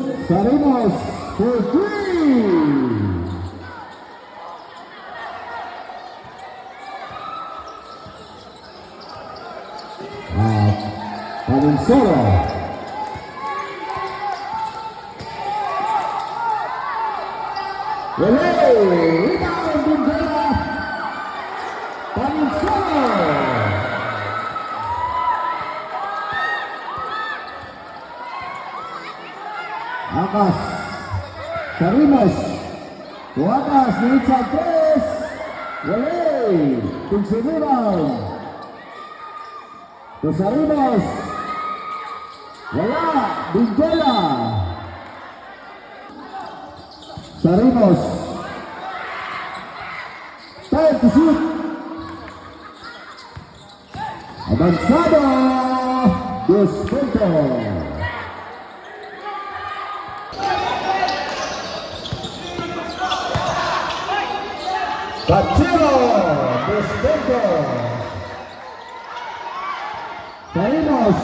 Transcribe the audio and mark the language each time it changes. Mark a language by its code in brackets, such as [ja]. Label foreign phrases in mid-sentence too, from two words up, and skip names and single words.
[en] Sarimos for 3. Valenzuela. Rebound Bingela. Valenzuela. Akas. Sarimos. Akas ni Richard Tess. Picks the rebound. To Sarimos. Wala. Bingela. Sarimos. Time to shoot. Avanzado. Disconto. Cachero. Disconto. Sarimos.